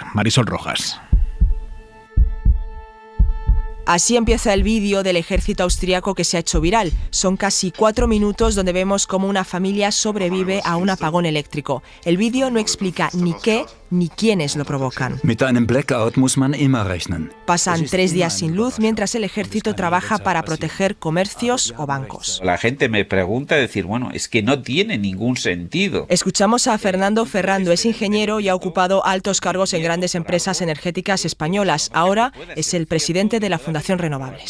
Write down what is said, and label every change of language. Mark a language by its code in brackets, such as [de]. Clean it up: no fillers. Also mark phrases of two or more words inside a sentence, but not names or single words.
[es] Marisol Rojas. Así empieza el vídeo del ejército austriaco que se ha hecho viral. Son casi 4 minutos donde vemos cómo una familia sobrevive a un apagón eléctrico. El vídeo no explica ni qué ni quiénes lo provocan. [de] Mit einem Blackout muss man immer rechnen. [es] Pasan 3 días sin luz mientras el ejército trabaja para proteger comercios o bancos. La gente me pregunta, bueno, es que no tiene ningún sentido. Escuchamos a Fernando Ferrando, es ingeniero y ha ocupado altos cargos en grandes empresas energéticas españolas. Ahora es el presidente de la Fundación Renovables.